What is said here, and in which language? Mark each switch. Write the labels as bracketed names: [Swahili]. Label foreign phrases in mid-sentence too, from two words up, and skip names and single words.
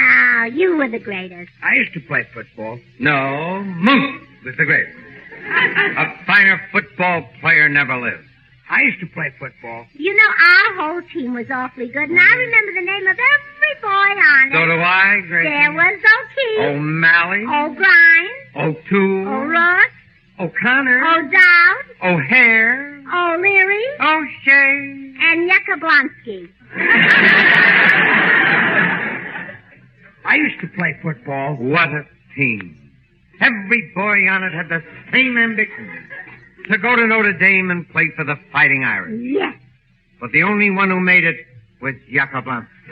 [English] No, you were the greatest. I used to play football. No, Moose was the greatest. A finer football player never lived. I used to play football. You know, our whole team was awfully good, and I remember the name of every boy on it. So do I, Gracie. There was O'Keefe. O'Malley. O'Brien. O'Toole. O'Rourke. O'Connor. O'Dowd. O'Hare. O'Leary. O'Shea. And Yakoblonsky. I used to play football. What a team. Every boy on it had the same ambition. To go to Notre Dame and play for the Fighting Irish. Yes. But the only one who made it was Yakoblonsky.